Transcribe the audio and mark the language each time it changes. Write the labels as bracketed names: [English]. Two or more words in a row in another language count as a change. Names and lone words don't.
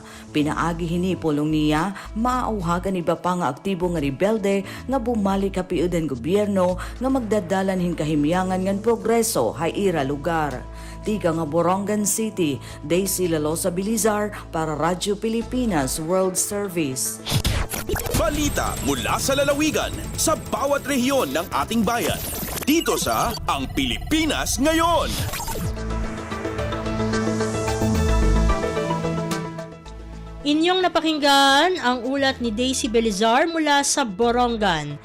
[Waray] Pinaagi hini pulong niya, maauhagan iba pa nga aktibo nga rebelde nga bumalik kapiudan gobyerno nga magdadalan hin kahimyangan ngan progreso hay ira lugar. Tiga nga Borongan City, Daisy Lalosa Belizar para Radyo Pilipinas World Service. [Filipino] Balita mula sa lalawigan sa bawat rehiyon ng ating bayan. Dito sa Ang Pilipinas Ngayon. Inyong napakinggan ang ulat ni Daisy Belizar mula sa Borongan.